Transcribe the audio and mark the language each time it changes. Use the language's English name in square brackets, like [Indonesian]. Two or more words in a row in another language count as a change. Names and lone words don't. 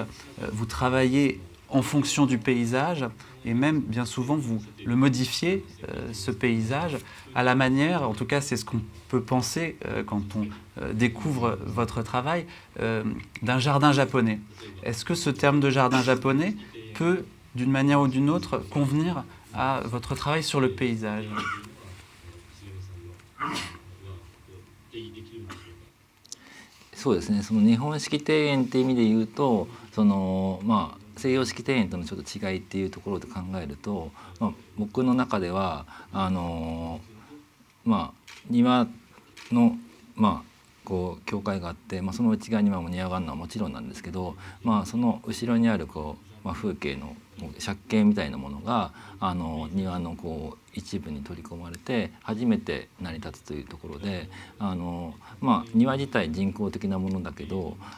[French] Vous travaillez en fonction du paysage et même bien souvent vous le modifiez, ce paysage, à la manière, en tout cas c'est ce qu'on peut penser quand on découvre votre travail, d'un jardin japonais. Est-ce que ce terme de jardin japonais peut, d'une manière ou d'une autre, convenir à votre travail sur le paysage? [Japanese] そうですね、その日本式庭園っていう意味で言うと、西洋式庭園とのちょっと違いっていうところで考えると、僕の中では庭のこう教会があって、その内側に庭があるのはもちろんなんですけど、その後ろにある風景の借景みたいなものが庭の一部に取り込まれて初めて成り立つというところで、庭自体人工的なものだけど